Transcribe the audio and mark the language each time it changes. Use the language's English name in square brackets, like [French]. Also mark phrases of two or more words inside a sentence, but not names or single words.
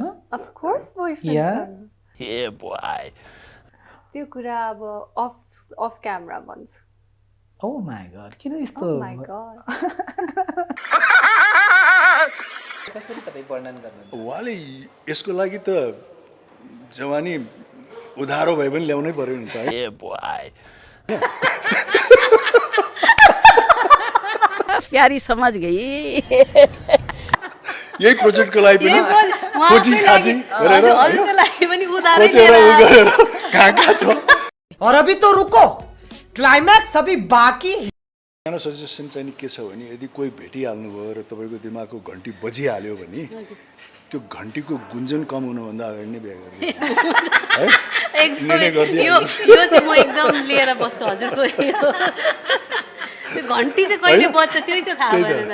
[English] Of course boyfriend [Nepali] त्यो कुरा अब [English] off camera [Nepali] भन्छ [English] Oh my God [Nepali] किन यस्तो कसरी तपाईँ वर्णन गर्नुहुन्छ उहाँले यसको लागि त जवानी उधारो भए पनि ल्याउनै पर्यो नि त [Hindi] प्यारी समझ गई [Nepali] यही प्रोजेक्टको लागि पनि खोजी खाजी गरेर [Hindi] और अभी तो रुको क्लाइमैक्स अभी बाकी [Nepali] सानो सजेसन चाहिँ के छ भने यदि कोही भेटिहाल्नु भयो र तपाईँको दिमागको घन्टी बजिहाल्यो भने त्यो घन्टीको गुन्जन कम हुनुभन्दा अगाडि नै बिहा गर्नु यो चाहिँ म एकदम लिएर बस्छु हजुरको त्यो घन्टी चाहिँ कहिले बज्छ त्यही चाहिँ थाहा भएन